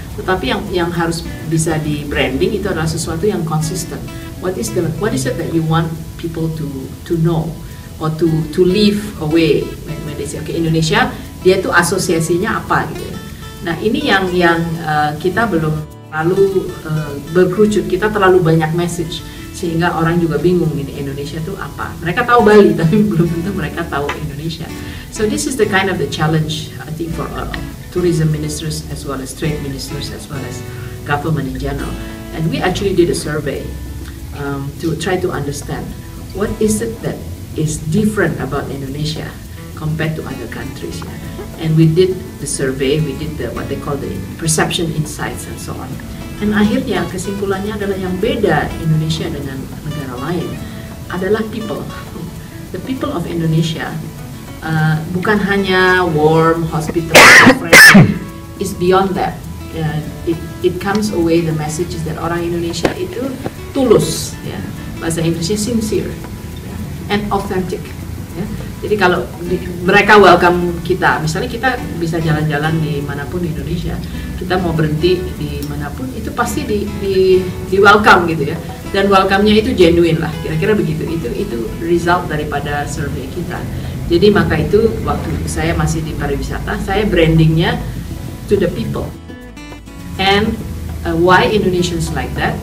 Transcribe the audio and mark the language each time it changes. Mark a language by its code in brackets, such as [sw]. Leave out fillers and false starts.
[id] Tetapi yang harus bisa di branding itu adalah sesuatu yang konsisten. [en] What is it that you want people to know or to leave away when they say Indonesia, [id] dia itu asosiasinya apa, gitu ya. Nah, ini yang kita belum terlalu berkerucut, kita terlalu banyak message sehingga orang juga bingung ini Indonesia itu apa. Mereka tahu Bali tapi belum tentu mereka tahu Indonesia. [en] So this is the kind of the challenge I think for tourism ministers as well as trade ministers as well as government in general. And we actually did a survey to try to understand what is it that is different about Indonesia compared to other countries. Ya. And we did the survey, we did the what they call the perception insights and so on. [id] Dan akhirnya kesimpulannya adalah yang beda Indonesia dengan negara lain adalah people. [en] The people of Indonesia [id] bukan hanya [en] warm, hospitable, friendly. It's beyond that. It comes away the message is that [id] orang Indonesia itu tulus, ya. Bahasa Inggrisnya sincere, ya, [en] and authentic. [id] Ya. Jadi kalau mereka welcome kita, misalnya kita bisa jalan-jalan di manapun di Indonesia, kita mau berhenti di manapun itu pasti di welcome gitu ya. Dan welcome-nya itu genuine lah, kira-kira begitu. Itu result daripada survei kita. Jadi maka itu waktu saya masih di pariwisata, saya brandingnya [en] to the people. And why Indonesians like that?